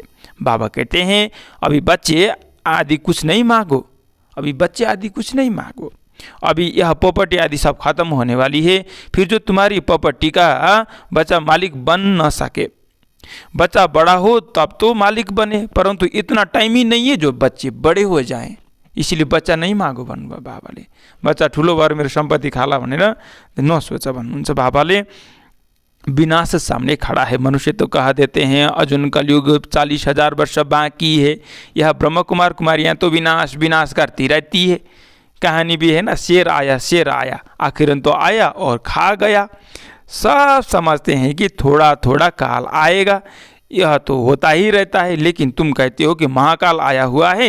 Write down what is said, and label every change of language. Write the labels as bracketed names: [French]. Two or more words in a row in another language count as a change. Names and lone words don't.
[Hindi] बाबा कहते हैं अभी बच्चे आदि कुछ नहीं मांगो, अभी यह प्रॉपर्टी आदि सब खत्म होने वाली है। फिर जो तुम्हारी प्रॉपर्टी का बच्चा मालिक बन न सके, बच्चा बड़ा हो तब तो मालिक बने, परंतु इतना टाइम ही नहीं है जो बच्चे बड़े हो जाएं, इसलिए बच्चा नहीं मागो [Nepali] भन्नुभयो बाबाले। बच्चा ठुलो भएर मेरो सम्पत्ति खाला भनेर नसोच भन्नुहुन्छ बाबाले। [Hindi] विनाश सामने खड़ा है, मनुष्य तो कह देते हैं अर्जुन कलयुग 40,000 वर्ष बाकी है, यह ब्रह्म कुमार कुमारियाँ तो विनाश विनाश करती रहती है। कहानी भी है ना, शेर आया आखिरन तो आया और खा गया। सब समझते हैं कि थोड़ा थोड़ा काल आएगा, यह तो होता ही रहता है, लेकिन तुम कहते हो कि महाकाल आया हुआ है।